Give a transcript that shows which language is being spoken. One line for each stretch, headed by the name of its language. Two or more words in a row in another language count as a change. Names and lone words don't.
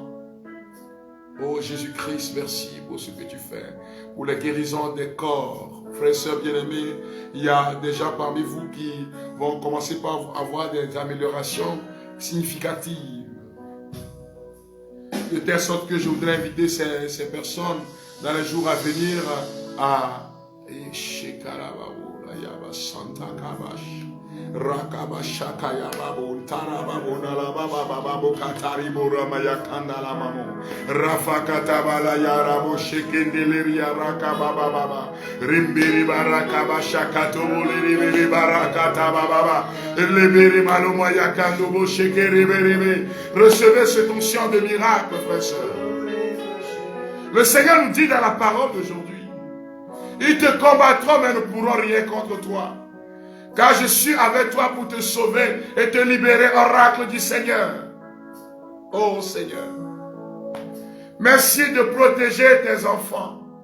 French: Oh Jésus-Christ, merci pour ce que tu fais, pour la guérison des corps. Frères et sœurs bien-aimés, il y a des gens parmi vous qui vont commencer par avoir des améliorations significatives. De telle sorte que je voudrais inviter ces personnes dans les jours à venir à Santa Kabash. Rakabashakaya babu tarababu nalabababu kataribu ramaya kandala mamu rafakatabala yarabo shekendeleria rakabababa rimbiri barakabashakato boliri barakatababa lebiri maluma yakandobo shekerebe. Recevez cette onction de miracle, frères et sœurs. Le Seigneur nous dit dans la parole d'aujourd'hui, ils te combattront mais ne pourront rien contre toi. Car je suis avec toi pour te sauver et te libérer, oracle du Seigneur. Oh Seigneur, merci de protéger tes enfants.